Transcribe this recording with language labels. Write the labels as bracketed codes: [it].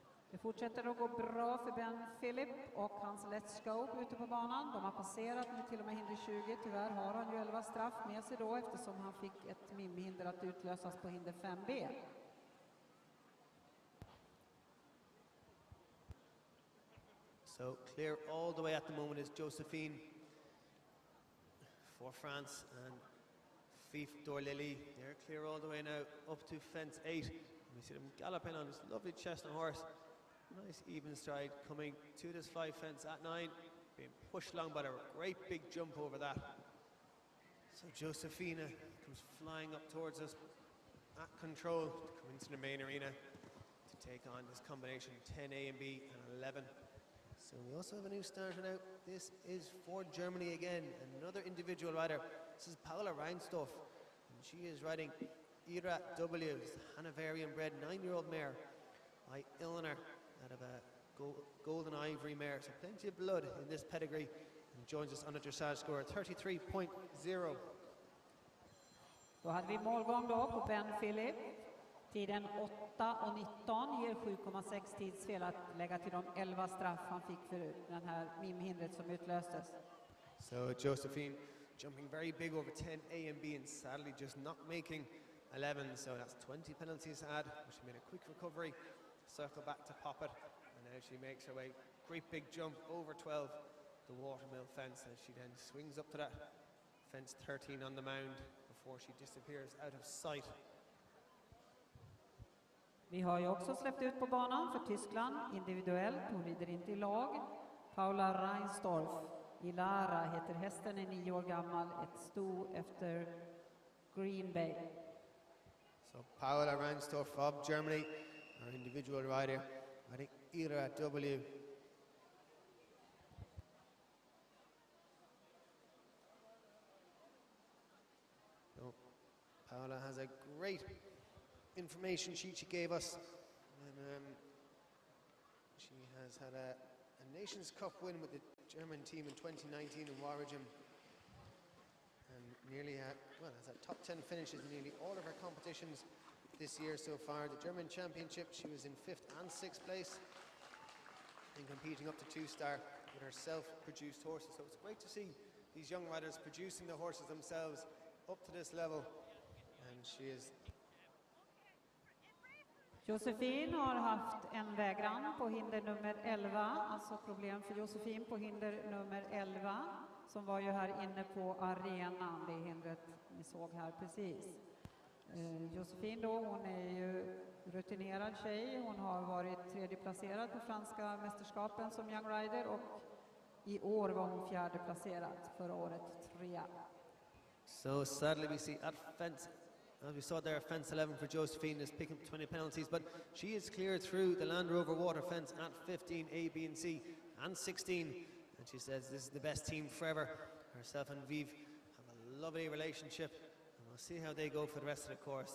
[sv] Det fortsätter att gå bra för Ben Philip och hans Let's Go ute på banan. De har passerat nu till och med hinder 20. Tyvärr har han ju 11 straff med sig då eftersom han fick ett mimhinder att utlösas på hinder 5B. [en] So clear all the way at the moment is Josephine for France, and Fif Dorlili, they're clear all the way now up to fence 8. And we see them galloping on this lovely chestnut horse. Nice even stride coming to this 5 fence at 9, being pushed along by a great big jump over that. So Josephina comes flying up towards us at control to come into the main arena to take on this combination 10A and B and 11. So we also have a new starter now. This is for Germany again, another individual rider. This is Paula Reinstorf, and she is riding Ira W, Hanoverian bred 9-year-old mare by Ilner out of a golden ivory mare. So plenty of blood in this pedigree, and joins us on a dressage score of 33.0. [sv] Då hade vi målgång då på Ben Philip. Tiden 8:19 ger 7,6 tidsfel att lägga till de 11 straff han fick för den här mimhindret som utlöstes. [en] So Josephine jumping very big over 10A and B and sadly just not making 11, so that's 20 penalties to add. But she made a quick recovery, circle back to pop it, and now she makes her way, great big jump over 12, the watermill fence, and she then swings up to that fence 13 on the mound before she disappears out of sight. [sv] Vi har ju också släppt ut på banan för Tyskland individuellt, hon rider inte i lag. Paula Reinstorf, Ilara heter hästen, är 9 år gammal, ett sto efter Green Bay. [en] So Paula Reinstorf of Germany, our individual rider, riding Ira W. So Paula has a great information sheet she gave us, and she has had a Nations Cup win with the German team in 2019 in Warwigham, and nearly had, well, has had top 10 finishes in nearly all of her competitions this year so far. The German Championship, she was in 5th and 6th place, and competing up to 2-star with her self-produced horses. So it's great to see these young riders producing the horses themselves up to this level, and she is [sv] Josephine har haft en vägran på hinder nummer 11, alltså problem för Josephine på hinder nummer 11, som var ju här inne på arenan, det hindret ni såg här precis. Josephine då, hon är ju rutinerad tjej, hon har varit tredjeplacerad på franska mästerskapen som young rider och i år var hon fjärde placerad, förra året 3. [en] So sadly we see at fence, as we saw there, fence 11 for Josephine is picking up 20 penalties, but she is clear through the Land Rover water fence at 15, A, B and C, and 16. And she says this is the best team forever. Herself and Viv have a lovely relationship, and we'll see how they go for the rest of the course.